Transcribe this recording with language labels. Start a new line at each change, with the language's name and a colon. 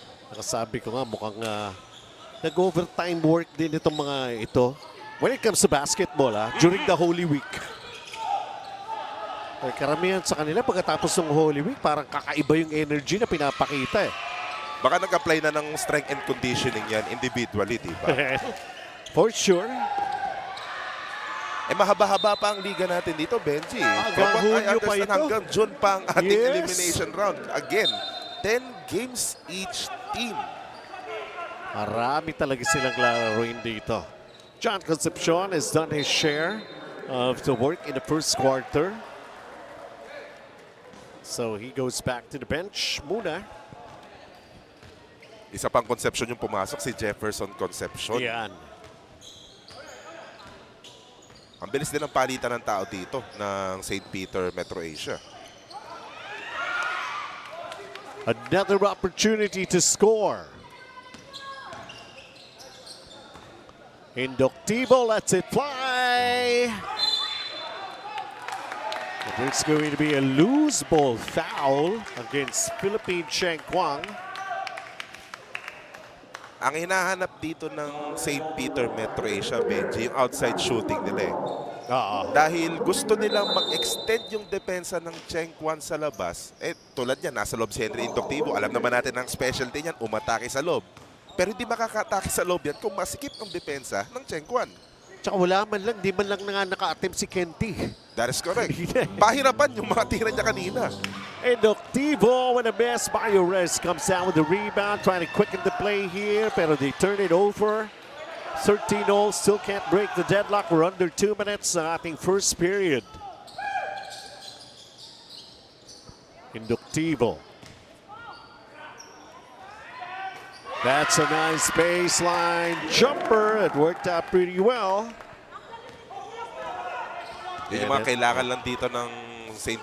Filipino: Nakasabi ko nga, mukhang nag-overtime work din itong mga ito.
English: When it comes to basketball, during the Holy Week.
Filipino: Karamihan sa kanila, pagkatapos ng Holy Week, parang kakaiba yung energy na pinapakita Baka nag-apply na ng
English: strength and conditioning
Filipino: yan individually, di ba?
English: For sure.
Filipino: Mahaba-haba pa ang liga natin dito, Benji. Hanggang Hunyo pa ito. Hanggang June pa ang ating elimination round. Again, 10 games each team. Marami talaga silang lalaroin dito.
English: John Concepcion has done his share of the work in the first quarter. So he goes back to the bench muna.
Filipino: Isa pang Concepcion yung pumasok, si Jefferson Concepcion. Yan. Ang bilis din ang palitan ng tao dito ng St. Peter Metro Asia.
English: Another opportunity to score. Inductivo lets it fly. And there's going to be a loose ball foul against Philippine Cheng Kwang.
Filipino: Ang hinahanap dito ng St. Peter Metro Asia, Benji, yung outside shooting nila eh. Dahil gusto nilang mag-extend yung depensa ng Cheng Kwan sa labas. Eh, tulad yan, nasa loob si Henry Inductivo. Alam naman natin ang specialty niyan, umatake sa loob. Pero hindi makakatake sa loob yan kung masikip ang depensa ng Cheng Kwan. Tsaka wala man lang, di man lang naka-attempt si Kenty.
English: That is correct.
Filipino: Pahirapan yung mga tira niya kanina.
English: Inductivo with a miss. Mario Reyes comes down with the rebound, trying to quicken the play here, pero they turn it over. 13-0, still can't break the deadlock. We're under 2 minutes
Filipino: sa ating
English: first period. Inductivo. That's a nice baseline jumper. It worked out pretty well.
Filipino: Yun yung mga kailangan lang dito ng St.